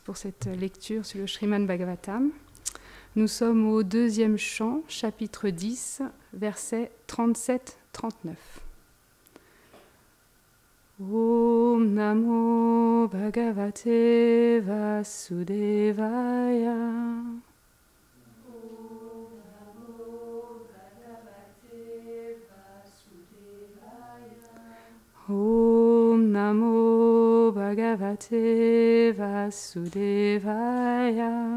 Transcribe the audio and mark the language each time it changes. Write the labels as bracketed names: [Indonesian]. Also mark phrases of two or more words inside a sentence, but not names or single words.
[French] pour cette lecture sur le Srimad Bhagavatam. Nous sommes au deuxième chant, chapitre 10, versets 37-39. [Sanskrit] Om Namo Bhagavate Vasudevaya. Om Namo Bhagavate Vasudevaya.